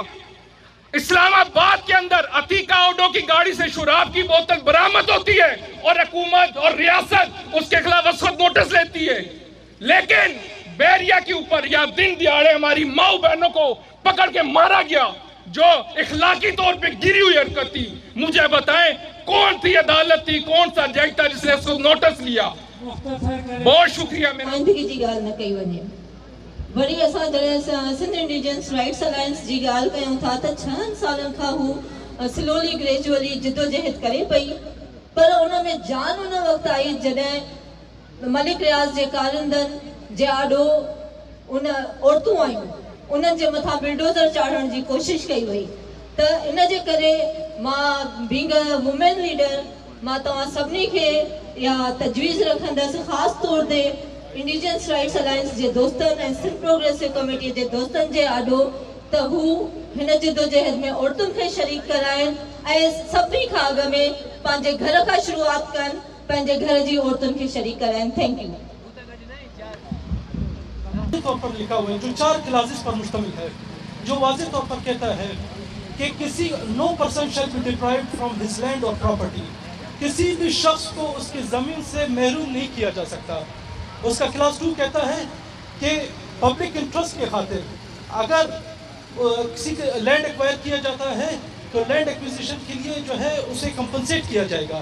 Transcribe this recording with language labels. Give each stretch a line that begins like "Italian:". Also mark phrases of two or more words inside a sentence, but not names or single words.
Urdu: اسلام آباد کے اندر عتیقہ اوڈھو کی گاڑی سے شراب کی بوتل برآمد ہوتی ہے اور حکومت اور ریاست اس کے خلاف خود نوٹس لیتی ہے، لیکن بیریا کے اوپر یا دن دیہاڑے ہماری ماؤں بہنوں کو پکڑ کے مارا گیا جو اخلاقی طور پہ گری ہوئی حرکت تھی. مجھے بتائیں کون تھی عدالت تھی، کون سا جج تھا جس نے اس کو نوٹس لیا? بہت شکریہ.
Sindhi: वरी असां जॾहिं सिंध इंडिजिनस राइट्स अलायंस जी ॻाल्हि कयूं था त 6 सालनि खां हू
English: slowly gradually
Sindhi: जिदोजहद करे पई, पर उन में जान उन वक़्तु आई जॾहिं मलिक रियाज़ जे कारिंदनि जे आॾो उन औरतूं आयूं, उन्हनि जे मथां बिल्डोज़र चाढ़ण जी कोशिश कई वई। त इन जे करे मां
English: being a woman leader
Sindhi: मां तव्हां सभिनी खे इहा तजवीज़ रखंदसि, ख़ासि तौर ते इंडिजिनस राइट्स अलायंस जे दोस्तनि ऐं सिंध प्रोग्रेसिव कमेटी जे दोस्तनि जे आॾो त हू हिन जिदोजहद में औरतुनि खे शरीक कराइनि ऐं सभिनी खां अॻ में पंहिंजे घर खां शुरूआत कनि, पंहिंजे घर जी औरतुनि खे शरीक कराइनि।
English: Thank you.
Urdu: طور پر لکھا ہوا ہے جو 4 کلاسز پر مشتمل ہے، جو واضح طور پر کہتا ہے کہ کسی
English: no person shall be deprived from his land
Urdu: اور پراپرٹی، کسی بھی شخص کو اس کی زمین سے محروم نہیں کیا جا سکتا. اس کا کلاس 2 کہتا ہے کہ
English: public interest
Urdu: کے خاطر اگر کسی کا
English: land acquire
Urdu: کیا جاتا ہے تو
English: land acquisition
Urdu: کے لیے جو ہے اسے کمپنسیٹ کیا جائے گا.